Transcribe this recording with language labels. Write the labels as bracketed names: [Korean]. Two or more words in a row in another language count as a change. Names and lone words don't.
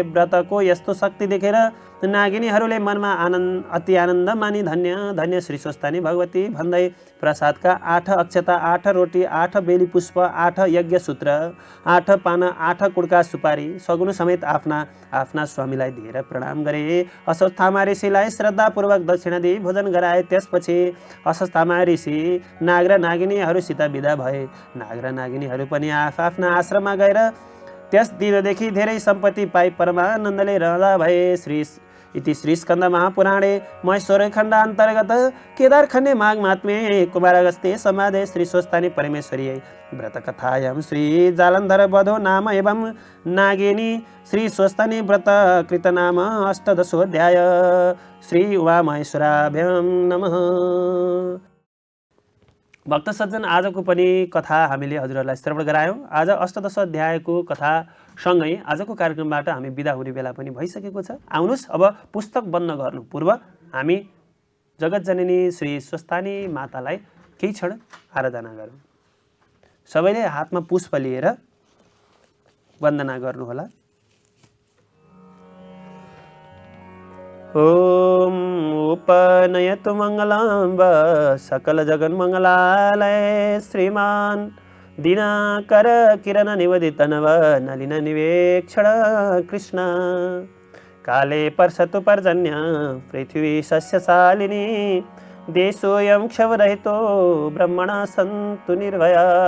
[Nepali] व्रतको यस्तो शक्ति देखेर नागिनीहरूले मनमा अति आनन्द मानी धन्य धन्य श्री स्वस्थानी भगवती भन्दै प्रसादका 8 अक्षता, 8 रोटी, 8 बेली पुष्प, 8 यज्ञ सूत्र, 8 पान, 8 कुडका सुपारी सगुन समेत आफ्ना स्वामीलाई दिएर प्रणाम गरे। अश्वत्थामा ऋषिलाई श्रद्धापूर्वक दक्षिणा दिई भोजन गराए। त्यसपछि अश्वत्थामा ऋषि नाग र नागिनीहरूसित विदा भए। नाग र नागिनीहरू पनि आफ्ना आश्रममा गएर त्यस दिनदेखि धेरै सम्पत्ति पाई परमानन्दले रहँदा भए। [Sanskrit] इति श्री स्कन्द महापुराणे महेश्वर खण्ड अन्तर्गत केदारखण्डे माघ महात्म्ये कुमारगस्ते संवादे श्री स्वस्थानी परमेश्वरी व्रतकथायां श्री जालन्धर वधो नाम एवं नागिनी श्री स्वस्थानी व्रत कृत नाम 18दशोऽध्याय। श्री उमामहेश्वराभ्यां नमः। [Nepali] भक्त सज्जन, आजको पनि कथा हामीले हजुरहरूलाई श्रवण गरायौँ। आज 18दश अध्यायको कथा सँगै आजको कार्यक्रमबाट हामी बिदा हुने बेला पनि भइसकेको छ। आउनुहोस्, अब पुस्तक बन्द गर्नु पूर्व हामी जगतजननी श्री स्वस्थानी मातालाई केही क्षण आराधना गरौँ। सबैले हातमा पुष्प लिएर वन्दना गर्नुहोला। [Sanskrit] ओम उपनयतु मङ्गलं सकल जगन्मङ्गलालय श्रीमान दिनकर किरण निवदित नव नलिन निवेक्षण कृष्ण काले पर्षतु पर्जन्य पृथ्वी सस्यशालिनी देशोऽयं क्षवरहितो ब्रह्मणा सन्तु निर्भया